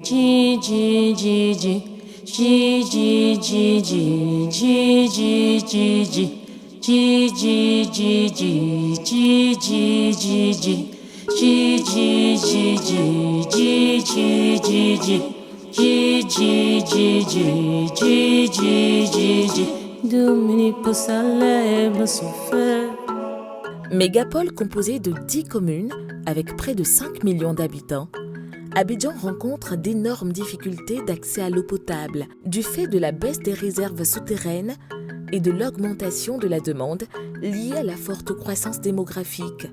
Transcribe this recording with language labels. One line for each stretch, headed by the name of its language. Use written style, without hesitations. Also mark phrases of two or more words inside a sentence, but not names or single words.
French: Ji ji ji ji, ji ji ji ji, ji ji ji ji, ji ji ji ji, ji ji ji ji, ji ji ji ji, ji ji ji ji, ji ji ji ji, ji ji ji ji. Mégapole composée de 10 communes avec près de 5 millions d'habitants, Abidjan rencontre d'énormes difficultés d'accès à l'eau potable du fait de la baisse des réserves souterraines et de l'augmentation de la demande liée à la forte croissance démographique.